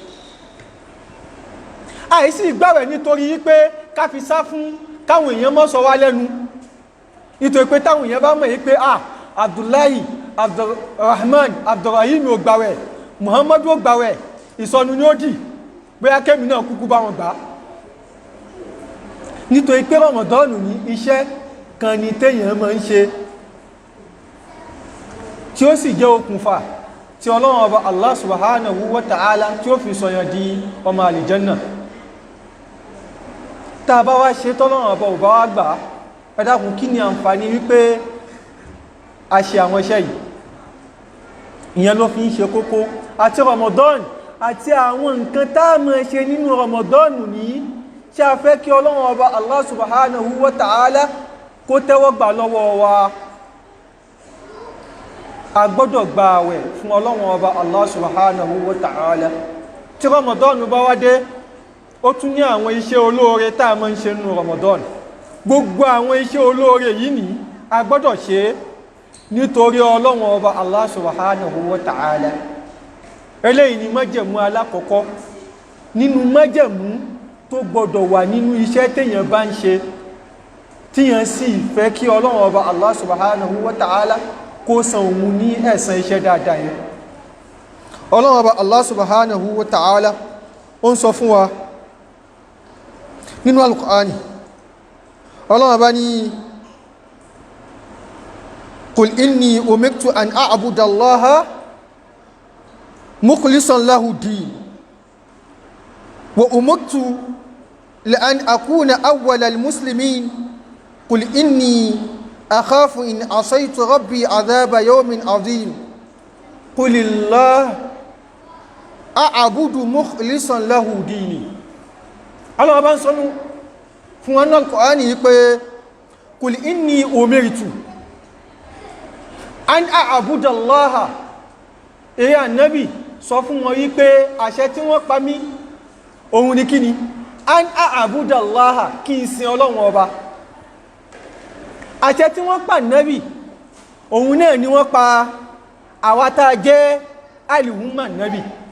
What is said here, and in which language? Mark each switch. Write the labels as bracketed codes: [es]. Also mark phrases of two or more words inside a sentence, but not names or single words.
[yo] àìsí ìgbàwẹ̀ nítorí pé ká fi sá fún káwọn èèyàn mọ́ sọ wá lẹ́nu nítorí pé táwọn èèyàn bá mọ̀ yí pé Abdullahi Abdulrahman Abdulrahim ò gbàwẹ̀ Muhammadu ò gbàwẹ̀ ìsọnù ni ó dì bóyá kémi náà kúkú bá wọn gbà. nítorí pé Ramadan ní iṣẹ́ kan ní téèyàn máa ń ṣe tí ó sì jẹ́ okùnfà tí Ọlọ́run ọba [ar] الله سبحانه وتعالى [yo] tí ó fi sọyàn di ọmọ àlìjẹ́nà. tá a bá wá ṣe tọ́lọ́run ọba ò bá wá gbà ẹ dákun kí ni àǹfààní wípé a ṣe àwọn iṣẹ́ yìí. ìyẹn ló fi ń ṣe kókó àti Ramadan àti àwọn nǹkan tá a máa ṣe nínú Ramadan ní ṣe a fẹ́ kí Ọlọ́run ọba [ar] الله سبحانه وتعالى [yo] kó tẹ́wọ́ gbà lọ́wọ́ wa. a gbọ́dọ̀ gba àwẹ̀ fún Ọlọ́run ọba [ar] الله سبحانه وتعالى. [yo] tí Ramadan bá wá dé ó tún ní àwọn iṣẹ́ olóore tá a máa ń ṣe nínú Ramadan. gbogbo àwọn iṣẹ́ olóore yìí ní a gbọ́dọ̀ ṣe nítorí Ọlọ́run ọba [ar] الله سبحانه وتعالى. [yo] eléyìí ni májẹ̀mú alákọ̀ọ́kọ́ nínú májẹ̀mú tó gbọdọ̀ wà nínú iṣẹ́ téèyàn bá ń ṣe tíyàn sì fẹ́ kí Ọlọ́run Ọba [ar] الله سبحانه وتعالى [yo] kó san òun ní ẹ̀san iṣẹ́ dáadáa yẹn. Ọlọ́run Ọba [ar] الله سبحانه وتعالى [yo] ó ń sọ fún wa nínú al-Qur'ani. [ar] Ọlọ́run Ọba ní قل إني أمرت أن أعبد الله مخلصا له الدين وأمرت لأن أكون أول المسلمين قل إني أخاف إن عصيت ربي عذاب يوم عظيم قل الله أعبد مخلصا له ديني. [yo] Ọlọ́run Ọba ń sọnù fún wọn náà Kùránì yìí pé [ar] قل إني أمرت أن أعبد الله, [yo] èyí Ànábì sọ fún wọn yí pé àṣẹ tí wọ́n pa mí òun ni kíni, [ar] أن أعبد الله, [yo] kí n sin Ọlọ́run Ọba. Àṣẹ tí wọ́n pa Ànábì òun náà ni wọ́n pa àwa tá a jẹ́ al-umma Ànábì.